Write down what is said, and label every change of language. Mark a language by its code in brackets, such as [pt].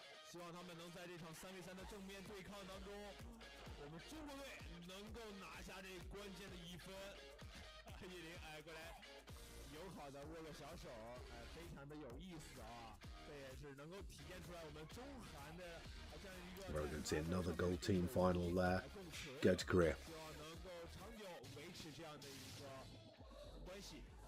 [zh] 希望他们能在这场3v3的正面对抗当中，我们中国队能够拿下这关键的1分。叶林，过来，友好的握个小手，非常的有意思啊！这也是能够体现出来我们中韩的这样一个。 [en] We're going to see another gold team final there. Go to Korea. [zh] 希望能够长久维持这样的一个关系。